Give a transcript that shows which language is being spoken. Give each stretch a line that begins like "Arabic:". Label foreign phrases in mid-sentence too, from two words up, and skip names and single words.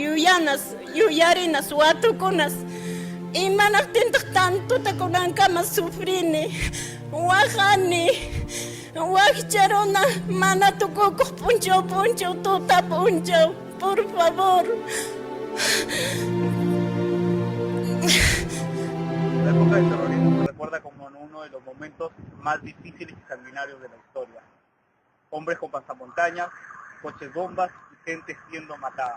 Quechua: yuyarinas watukunas imanaqtintaq tantuta kunankama sufrini waqani waqcharuna mana tukukuq punchaw tuta punchaw,
Spanish: por favor. La época del terrorismo se recuerda como uno de los momentos más difíciles y sanguinarios de la historia. Hombres con pasamontañas, coches bombas y gente siendo matada.